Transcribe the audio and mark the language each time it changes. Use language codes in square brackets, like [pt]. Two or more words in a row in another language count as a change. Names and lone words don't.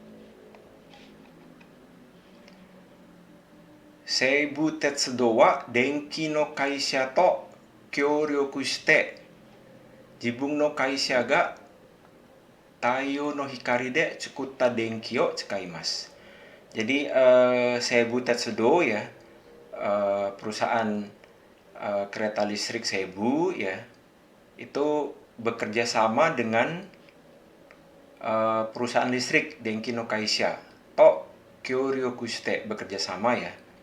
[ja] 西武鉄道は電気の会社と協力して自分の会社が太陽の光で作った電気を使います。 [id] Jadi Seibu Tetsudo ya, perusahaan kereta listrik Seibu ya, itu bekerja sama dengan perusahaan listrik [ja] 電気の会社と協力して, [id] bekerja sama ya.